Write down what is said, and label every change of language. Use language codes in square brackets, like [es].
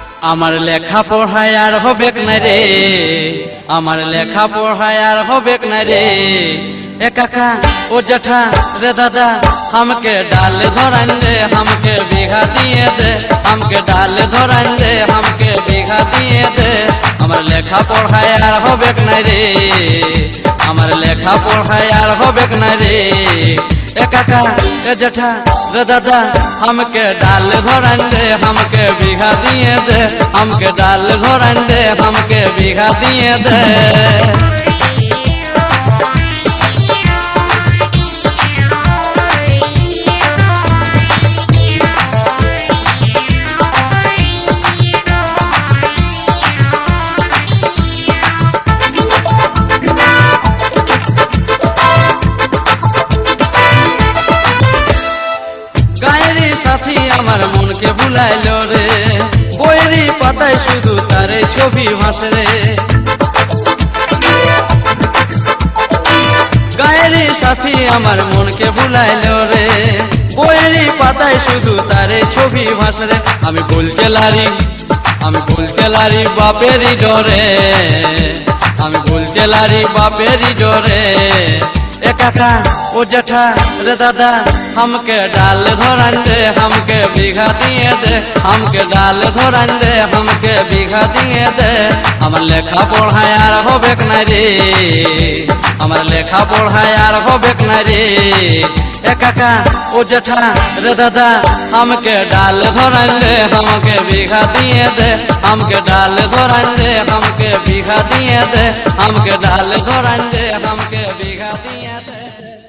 [bn] আমার লেখা পড়ায় আর হবে না রে, আমার লেখা পড়ায় আর হবে না রে। এ কাকা ও জেঠা রে দাদা, [hi] हमके डाल धरान दे, हमके बीघा दिए दे, हमके डाल धरान दे, हमके बीघा दिए दे। [bn] আমার লেখা পড়ায় আর হবে না রে, আমার লেখা পড়ায় আর হবে না রে। [hi] ए काका ए जेठा रे दादा, हमके डाल धरान दे, हमके बीघा दिए दे, हमके डाल धरान दे, हमके बीघा दिए दे। [bn] গায়েরি সাথী আমার মনকে ভুলাইলো রে, বইয়েরই পাতায় শুধু তারে ছবি ভাসে রে। গায়েরি সাথী আমার মনকে ভুলাইলো রে, বইয়েরই পাতায় শুধু তারে ছবি ভাসে রে। আমি বলতে লারি, আমি বলতে লারি বাপেরই ডরে, আমি বলতে লারি বাপেরই ডরে। [hi] ए काका ओ जेठा रे दादा, हमके डाल धरान दे, हमके बीघा दिए दे, हमके डाल धरान दे, हमके बीघा दिए दे। [bn] আমার লেখা পড়ায় আর হবে না রে, আমার লেখা পড়ায় আর হবে না রে। এ কাকা ও জেঠা রে দাদা, [hi] हमके डाल धरान दे, हमके बीघा दिए दे, हमके डाल धरान दे, हमके बीघा दिए दे, हमके डाल धरान दे, हमके बीघा दिए दे।